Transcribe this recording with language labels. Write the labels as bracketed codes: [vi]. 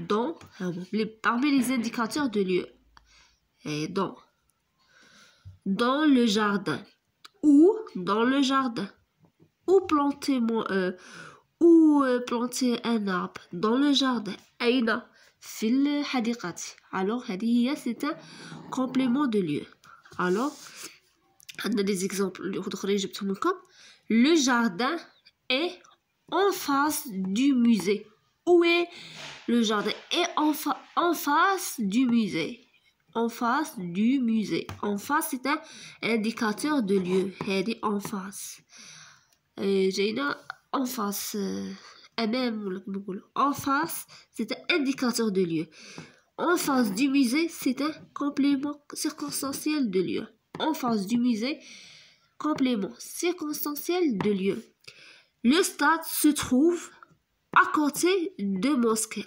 [fr] dans parmi les indicateurs de lieu et dans le jardin. ou dans le jardin. ou planter un arbre dans le jardin. [ar] أين في الحديقة. [fr] alors [ar] هذه هي [fr] c'est un complément de lieu. [ar] alors عندنا [fr] des exemples [ar] أخرين جبتهم لكم. [fr] le jardin est en face du musée. où est le jardin est en face du musée. en face du musée. en face c'est un indicateur de lieu. [ar] هذه en face جاينا en face أمام ولا كما نقولوا. [fr] en face c'est un indicateur de lieu. en face du musée c'est un complément circonstanciel de lieu. en face du musée complément circonstanciel de lieu. le stade se trouve à côté de mosquée.